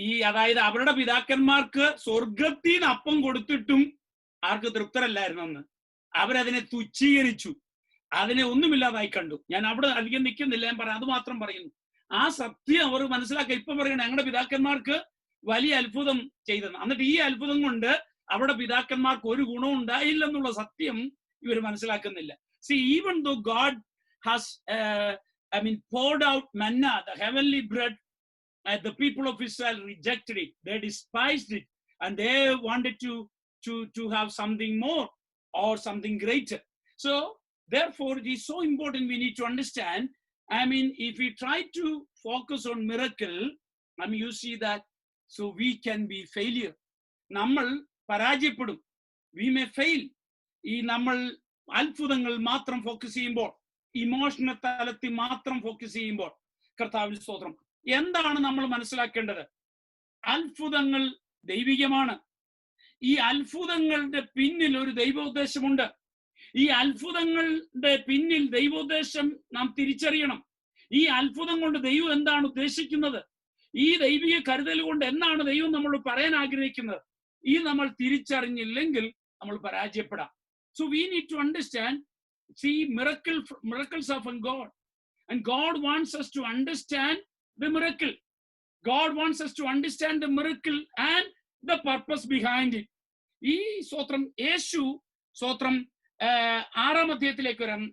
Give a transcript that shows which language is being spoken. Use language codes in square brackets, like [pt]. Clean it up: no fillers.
[ml] അതായത് അവരുടെ പിതാക്കന്മാർക്ക് സ്വർഗത്തിൽ നിന്ന് അപ്പം കൊടുത്തിട്ടും ആർക്ക് തൃപ്തരല്ലായിരുന്നെന്ന് അവരതിനെ തുച്ഛീകരിച്ചു, അതിനെ ഒന്നുമില്ലാതായി കണ്ടു. ഞാൻ അവിടെ അധികം നിൽക്കുന്നില്ല, ഞാൻ പറയാം, അത് മാത്രം പറയുന്നു. ആ സത്യം അവർ മനസ്സിലാക്കുക. ഇപ്പൊ പറയണ ഞങ്ങളുടെ പിതാക്കന്മാർക്ക് വലിയ അത്ഭുതം ചെയ്തെന്ന്. എന്നിട്ട് ഈ അത്ഭുതം കൊണ്ട് അവരുടെ പിതാക്കന്മാർക്ക് ഒരു ഗുണം ഉണ്ടായില്ലെന്നുള്ള സത്യം ഇവർ മനസ്സിലാക്കുന്നില്ല. [en] See, even though God has poured out manna, the heavenly bread, the people of Israel rejected it. They despised it and they wanted to have something more or something greater. So therefore it is so important, we need to understand. If we try to focus on miracle, you see that, so we can be failure. [ml] നമ്മൾ പരാജയപ്പെടും. [en] We may fail. [ml] ഈ നമ്മൾ അത്ഭുതങ്ങൾ മാത്രം focus ചെയ്യുമ്പോൾ, emotional തലത്തിൽ മാത്രം focus ചെയ്യുമ്പോൾ, കർത്താവിന്റെ സ്തോത്രം, എന്താണ് നമ്മൾ മനസ്സിലാക്കേണ്ടത്? അത്ഭുതങ്ങൾ ദൈവികമാണ്. ഈ അത്ഭുതങ്ങളുടെ പിന്നിൽ ഒരു ദൈവോദ്ദേശമുണ്ട്. ഈ അത്ഭുതങ്ങളുടെ പിന്നിൽ ദൈവോദ്ദേശം നാം തിരിച്ചറിയണം. ഈ അത്ഭുതം കൊണ്ട് ദൈവം എന്താണ് ഉദ്ദേശിക്കുന്നത്? ഈ ദൈവിക കരുതൽ കൊണ്ട് എന്താണ് ദൈവം നമ്മൾ പറയാൻ ആഗ്രഹിക്കുന്നത്? ഈ നമ്മൾ തിരിച്ചറിഞ്ഞില്ലെങ്കിൽ നമ്മൾ പരാജയപ്പെടാം. [en] So we need to understand, see, miracles are from God, and God wants us to understand the miracle. God wants us to understand the miracle and the purpose behind it. [ml] ഈ സ്തോത്രം യേശു സ്തോത്രം 6-ാം അധ്യായത്തിലേക്ക് വരാം.